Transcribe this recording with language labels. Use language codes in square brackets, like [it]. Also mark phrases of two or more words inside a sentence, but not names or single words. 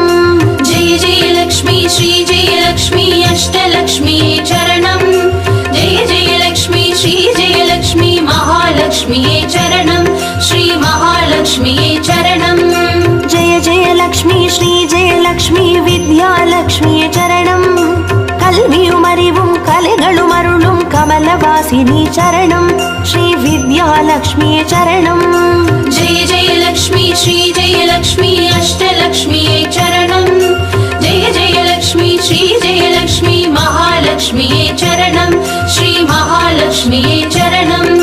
[sa] जय जय लक्ष्मी श्री जय लक्ष्मी अष्टलक्ष्मीये चरणं जय जय लक्ष्मी श्री जय लक्ष्मी महालक्ष्मीये चरणं श्री महालक्ष्मीये चरणं जय जय लक्ष्मी श्री जय लक्ष्मी विद्यालक्ष्मिये चरणं [ta] கல்வியும் அறிவும் கலைகளும் அருளும் கமலவாசினி சரணம் ஸ்ரீ வித்யாலக்ஷ்மியே சரணம் [sa] जय जय लक्ष्मी श्री जय लक्ष्मी अष्टलक्ष्मीये चरणं जय जय लक्ष्मी श्री जय लक्ष्मी महालक्ष्मीये चरणं श्री महालक्ष्मीये चरणं